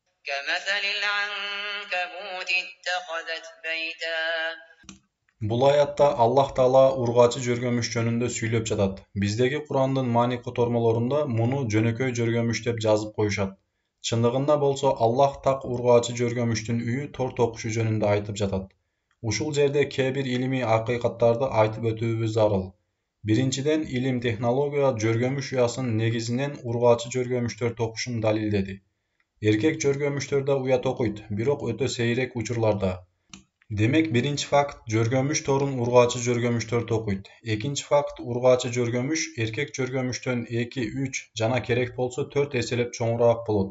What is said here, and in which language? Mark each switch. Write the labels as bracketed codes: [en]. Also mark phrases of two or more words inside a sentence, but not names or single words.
[ky] Бул аятта Аллах Таала ургачы жөргөмүш жөнүндө сүйлөп жатат. Биздеги Курандын маани котормолорунда муну жөнөкөй жөргөмүш деп жазып коюшат. Чындыгында болсо Аллах так ургачы жөргөмүштүн үйү тор токушу жөнүндө айтып жатат. Ушул жерде кээ бир илимий акыйкаттарды айтып өтүүбүз зарыл. Биринчиден илим технология жөргөмүш уясынын негизинен ургачы жөргөмүштөр токушун далилдеди. Эркек жөргөмүштөрдө уя токуйт, бирок өтө сейрек учурларда. Демек биринчи факт жөргөмүш торун ургачы жөргөмүштөр токуйт. Экинчи факт ургачы жөргөмүш эркек жөргөмүштөн 2-3 жана керек болсо 4 эселеп чоңураак болот.